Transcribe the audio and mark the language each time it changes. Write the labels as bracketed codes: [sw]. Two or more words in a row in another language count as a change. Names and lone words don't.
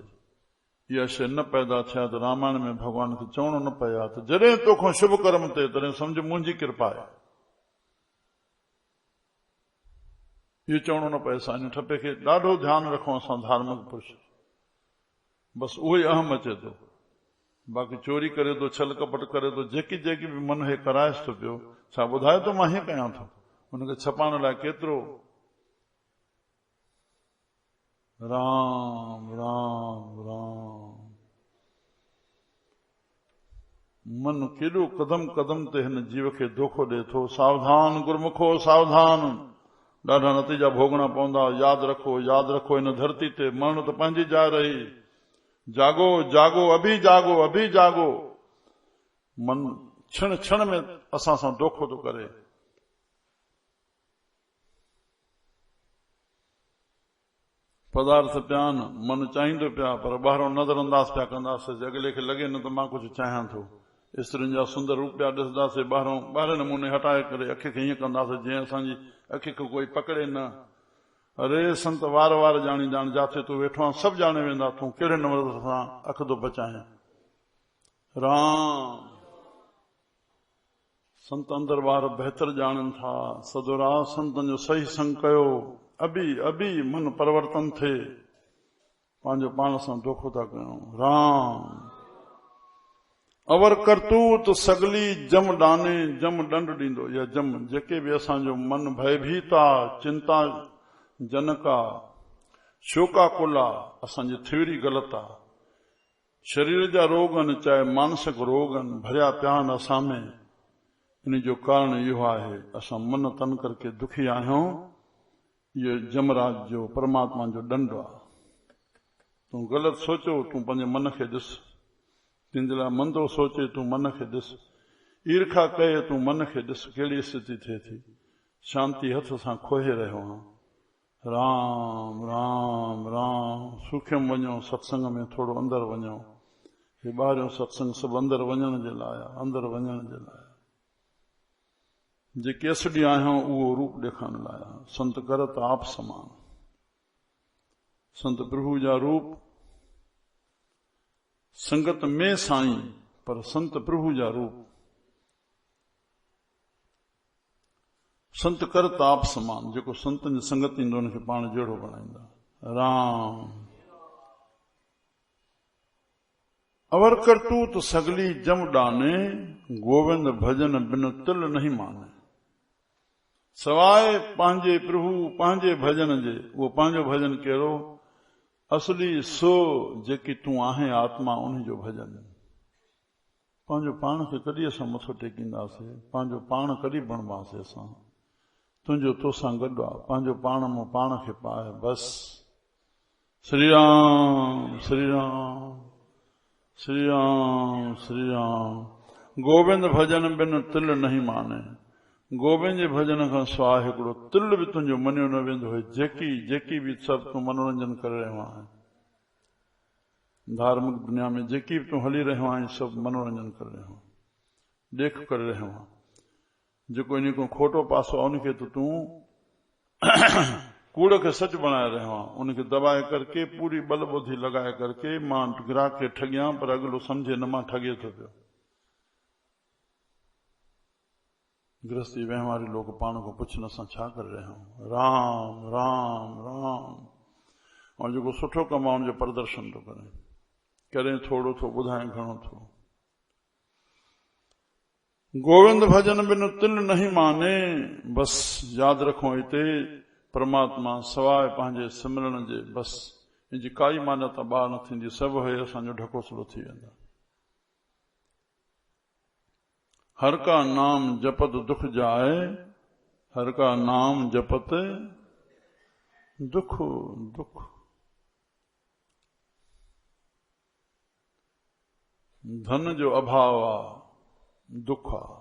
[sd] इहा शइ न पैदा थिया त रामायण में भॻवान खे चवणो न पए आहे त जॾहिं तोखां शुभ कर्म थिए तॾहिं सम्झ मुंहिंजी कृपा आहे। इहो चवणो न पए। असां इन ठपे खे ॾाढो ध्यानु रखूं। असां धार्मिक पुरुष, बसि उहो ई अहम अचे थो, बाक़ी चोरी करे थो, छल कपट करे थो, जेकी जेकी बि मन हे कराएसि थो पियो, छा ॿुधाए थो मां हीअं कयां थो, हुनखे छपाइण लाइ केतिरो राम राम राम। मन केॾो कदम कदम ते हिन जीव खे धोखो ॾे थो। सावधान गुरमुखो सावधान, ॾाढा नतीजा भोगणा पवंदा। यादि रखो हिन धरती ते मरण त पंहिंजी जाइ रही। [hi] जागो जागो अभी जागो। [sd] मन क्षण क्षण में असां सां धोखो थो करे। पदार्थ पिया आहिनि, मन चाहींदो पिया, पर ॿाहिरों नज़र अंदाज़ पिया कंदासीं। अॻिले खे लॻे न त मां कुझु चाहियां थो। स्त्रियुनि जा सुंदर रूप पिया ॾिसंदासीं, ॿाहिरें नमूने हटाए करे अखि खे हीअं कंदासीं जीअं असांजी अखि खे कोई पकड़े न। अरे संत वार वार ॼाणी ॼाण, जाते तूं वेठो आहे सभु ॼाणे वेंदा, तूं कहिड़े नमूने सां अखि थो बचाए। राम संत अंदर ॿार बहितर ॼाणनि था। सदोरा संतनि जो सही संग कयो, अभी मन परिवर्तन थिए। पंहिंजो पाण सां धोखो था कयूं। राम [pa] ਅਵਰ ਕਰਤੂਤ ਸਗਲੀ ਜਮ ਡਾਨੇ, [sd] जम दंड ॾींदो। या जम जेके बि असांजो मन भयभीत आहे, चिंता जनक आहे, शोकाकुल आहे, असांजी थियोरी ग़लति आहे। शरीर जा रोग आहिनि, चाहे मानसिक रोग आहिनि, भरिया पिया आहिनि असां में। इन जो कारण इहो आहे, असां मन तन करके दुखी आहियूं। इहो जमराज जो, परमात्मा जो दंड आहे। तूं ग़लति सोचो, तूं पंहिंजे मन खे ॾिस। तुंहिंजे लाइ मंदो सोचे, तूं मन खे ॾिस। ईर्खा कये, तूं मन खे ॾिस कहिड़ी स्थिति थिए थी। शांती हथ सां खोहे रहियो आहियां। राम राम राम। सूख्यम वञो, सत्संग में थोरो अंदरि वञो। हे ॿाहिरियों सत्संग सभु अंदरि वञण जे लाइ, अंदरि वञण जे लाइ। जेके असली आहियूं उहो रूप ॾेखारण लाइ। [pa] ਸੰਤ ਕਰਤ ਆਪ ਸਮਾਨ। [sd] संत प्रभु जा रूप संगत में साईं, पर संत प्रभु जा रूप [pa] ਸੰਤ ਕਰਤ ਆਪ ਸਮਾਨ। [sd] जेको संतनि जी संगत ईंदो हुनखे पाण जहिड़ो बणाईंदा। [pa] ਰਾਮ ਅਵਰ ਕਰਤੂਤ ਸਗਲੀ ਜਮ ਡਾਨੇ, ਗੋਵਿੰਦ ਭਜਨ ਬਿਨ ਤਿਲ ਨਹੀਂ ਮਾਨੇ। [sd] सवाइ पंहिंजे प्रभु पंहिंजे भजन जे। उहो पंहिंजो भजन कहिड़ो? असली सो जेकी तूं आहे आत्मा, उन जो भजन। पंहिंजो पाण खे कॾहिं असां मथो टेकींदासीं? पंहिंजो पाण कॾहिं बणिबासीं असां? तुंहिंजो तोसां गॾु आहे। पंहिंजो पाण मां पाण खे पाए बस। श्री राम श्री राम श्री राम श्री राम। [pa] ਗੋਵਿੰਦ ਭਜਨ ਬਿਨ ਤਿਲ ਨਹੀਂ ਮਾਨੇ। [sd] गोविंद जे भजन खां सवाइ हिकिड़ो तिल बि तुंहिंजो मञियो न वेंदो है। जेकी बि सभु तूं मनोरंजन करे रहियो आहीं, धार्मिक दुनिया में जेकी बि तूं हली रहियो आहीं, सभु मनोरंजन करे रहियो आहीं, ॾेख करे रहियो आहीं। जेको इन को खोटो पासो आहे, उनखे त तूं कूड़ खे सच बनाए रहियो आहीं। उनखे दबाए करके, पूरी बल बुद्धि लॻाए करके मां ग्राहक खे ठॻियां, पर अॻिलो सम्झे न मां ठॻे थो पियो। गृहस्थी व्यवहारी लोग पाण को पुछन असां छा करे रहिया आहियूं। राम राम राम। और जेको सुठो कमु आहे उनजो प्रदर्शन थो करे थोरो थो ॿुधाए घणो थो। [pa] ਗੋਵਿੰਦ ਭਜਨ ਬਿਨ ਤਿਲ ਨਹੀਂ ਮਾਨੇ। [sd] बस यादि रखो, हिते परमात्मा सवाइ पंहिंजे सिमरण जे बस इनजी काई मान्यता ॿाहिरि न थींदी। सभु हे असांजो ढकोसलो थी वेंदा। [pa] ਹਰ ਕਾ ਨਾਮ ਜਪਤ ਦੁਖ ਜਾਏ, ਹਰ ਕਾ ਨਾਮ ਜਪਤ ਦੁਖ ਦੁਖ। [sd] धन जो अभाव आहे, दुख आहे।